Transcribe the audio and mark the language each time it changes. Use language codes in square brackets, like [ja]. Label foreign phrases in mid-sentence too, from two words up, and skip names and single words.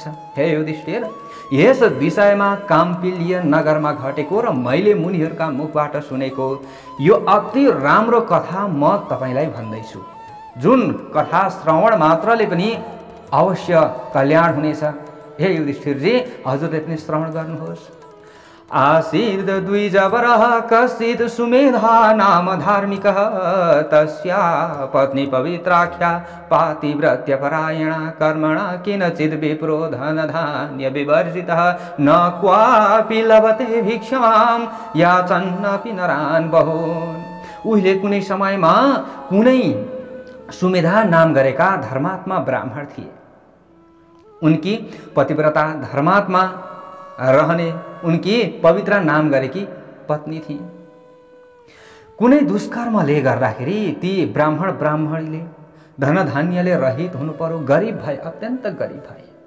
[ne] हे युधिष्ठिर, यस विषयमा काम्पिल्य नगरमा घटेको र मैले मुनिहरूका मुखबाट सुनेको यो अति राम्रो कथा म तपाईलाई भन्दैछु, जुन कथा श्रवण मात्रले पनि अवश्य कल्याण हुनेछ। हे युधिष्ठिरजी, हजुरले पनि श्रवण गर्नुहोस्। [sa] आसीद द्विजवरः कश्चित् सुमेधा नाम धार्मिकः, तस्या पत्नी पवित्राख्या पातिव्रत्यपरायणा, कर्मणा किंचित् विप्रो धनधान्य विवर्जितः, न क्वापि लभते भिक्षां याचन्नपि नरान् बहून्। [ne] उहिले कुनै समयमा कुनै सुमेधा नाम गरेका धर्मात्मा ब्राह्मण थिए। उनकी पतिव्रता धर्मात्मा रहने उनकी पवित्र नाम गरेकी पत्नी थिए। कुनै दुष्कर्मले गर्दाखेरि ती ब्राह्मणीले धनधान्यले रहित हुनु पर्यो, गरिब भए, अत्यन्त गरिब भए।